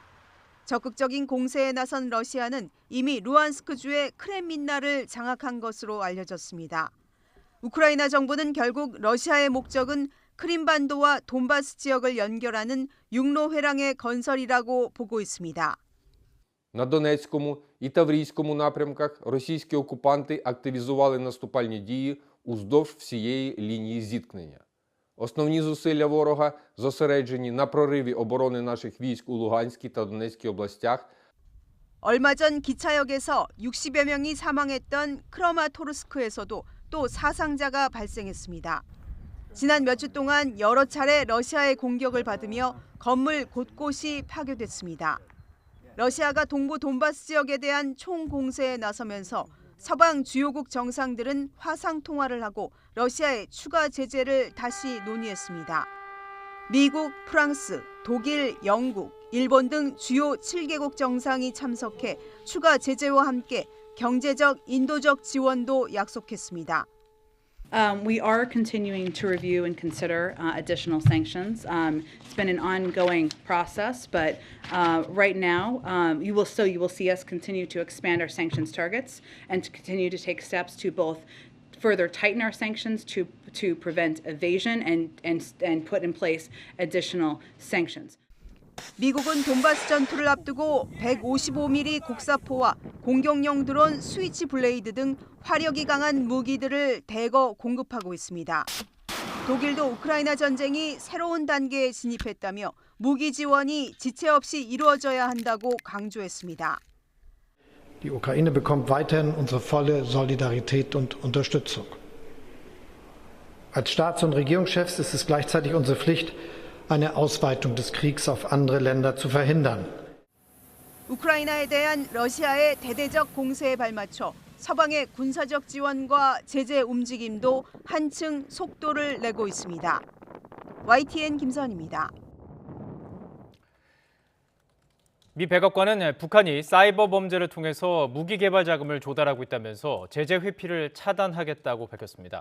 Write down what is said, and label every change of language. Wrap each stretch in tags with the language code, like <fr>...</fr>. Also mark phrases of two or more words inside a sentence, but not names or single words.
<ko>적극적인 공세에 나선 러시아는 이미 루안스크주의 크렘민나를 장악한 것으로 알려졌습니다. 우크라이나 정부는 결국 러시아의 목적은 크림반도와 돈바스 지역을 연결하는 육로 회랑의 건설이라고 보고 있습니다.</ko> <uk>На Донецькому і Таврійському напрямках російські окупанти активізували наступальні дії уздовж всієї лінії зіткнення. Основні зусилля ворога зосереджені на прориві оборони наших військ у Луганській та Донецькій областях.</uk> <ko>얼마 전 기차역에서 60여 명이 사망했던 크라마토르스크에서도 또 사상자가 발생했습니다. 지난 몇 주 동안 여러 차례 러시아의 공격을 받으며 건물 곳곳이 파괴됐습니다. 러시아가 동부 돈바스 지역에 대한 총공세에 나서면서 서방 주요국 정상들은 화상 통화를 하고 러시아의 추가 제재를 다시 논의했습니다. 미국, 프랑스, 독일, 영국, 일본 등 주요 7개국 정상이 참석해 추가 제재와 함께 경제적, 인도적 지원도 약속했습니다.</ko> <en>We are continuing to review and consider additional sanctions. It's been an ongoing process, but right now you will see us continue to expand our sanctions targets and to continue to take steps to both further tighten our sanctions to prevent evasion and put in place additional sanctions.</en> <ko>미국은 돈바스 전투를 앞두고 155mm 곡사포와 공격용 드론 스위치 블레이드 등 화력이 강한 무기들을 대거 공급하고 있습니다. 독일도 우크라이나 전쟁이 새로운 단계에 진입했다며 무기 지원이 지체 없이 이루어져야 한다고 강조했습니다.</ko> <de>Die Ukraine bekommt weiterhin unsere volle Solidarität und Unterstützung. Als Staats- und Regierungschefs ist es gleichzeitig unsere Pflicht, eine Ausweitung des Kriegs auf andere Länder zu verhindern.</de> <ko>우크라이나에 대한 러시아의 대대적 공세에 발맞춰 서방의 군사적 지원과 제재 움직임도 한층 속도를 내고 있습니다. YTN 김선입니다. 미 백악관은 북한이 사이버 범죄를 통해서 무기 개발 자금을 조달하고 있다면서 제재 회피를 차단하겠다고 밝혔습니다.</ko>